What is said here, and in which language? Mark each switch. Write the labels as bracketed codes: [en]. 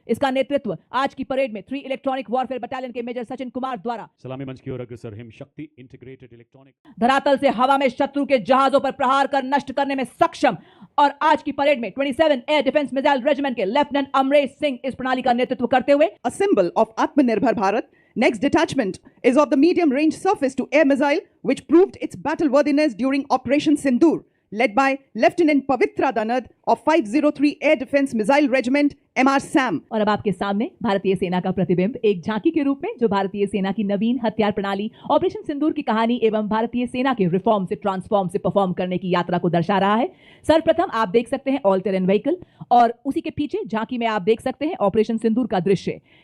[hi] इसका नेतृत्व आज की परेड में 3 इलेक्ट्रॉनिक वॉरफेयर बटालियन के मेजर सचिन कुमार द्वारा। सलामी मंच की ओर अग्रसर हिम शक्ति इंटीग्रेटेड इलेक्ट्रॉनिक, धरातल से हवा में शत्रु के जहाजों पर प्रहार कर नष्ट करने में सक्षम। और आज की परेड में 27 एयर डिफेंस मिसाइल रेजिमेंट के लेफ्टिनेंट अमरेश सिंह इस प्रणाली का नेतृत्व करते हुए। [en] A symbol of Atmanirbhar Bharat, next detachment is of the medium range surface to air missile, which proved its battle worthiness during Operation Sindoor, led by Lieutenant Pavitra Danad of 503 Air Defense Missile Regiment, MR SAM. [hi] और अब आपके सामने भारतीय सेना का प्रतिबिंब एक झांकी के रूप में, जो भारतीय सेना की नवीन हथियार प्रणाली ऑपरेशन सिंदूर की कहानी एवं भारतीय सेना के रिफॉर्म से ट्रांसफॉर्म से परफॉर्म करने की यात्रा को दर्शा रहा है। सर्वप्रथम आप देख सकते हैं ऑल टेरेन व्हीकल, और उसी के पीछे झांकी में आप देख सकते हैं ऑपरेशन सिंदूर का दृश्य।